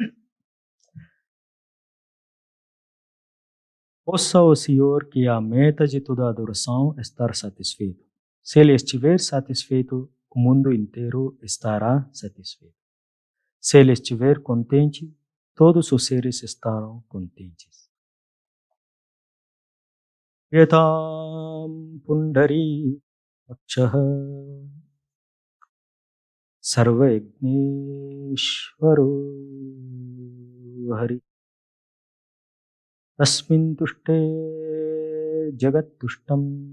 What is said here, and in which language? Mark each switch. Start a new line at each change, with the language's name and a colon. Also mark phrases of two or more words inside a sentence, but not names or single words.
Portuguese: Possa o Senhor, que é a meta de toda adoração, estar satisfeito. Se Ele estiver satisfeito, o mundo inteiro estará satisfeito. Se Ele estiver contente, todos os seres estarão contentes.
Sanskrit: Yatam Pundari Akshaha Sarvagneshwaro Hari Tasmin Tushte Jagat Tushtam